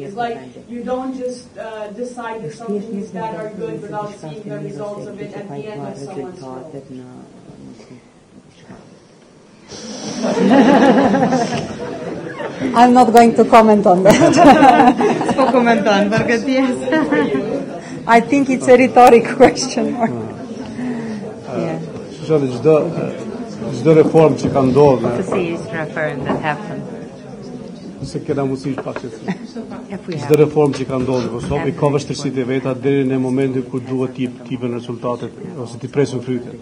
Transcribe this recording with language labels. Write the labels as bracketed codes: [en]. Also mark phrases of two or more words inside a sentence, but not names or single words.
[en] It's like you don't just decide if something is bad or good without seeing the results of it at the end of someone's role. I'm not going to comment on that. I think it's a rhetoric question. [sq] Çdo reform që ka ndodhur, se kena mundësi pak çdo reform që ka ndodhur në Kosovë ka vështirësitë e veta deri në momentin kur duhet t'i vënë rezultatet ose t'i presim frytet.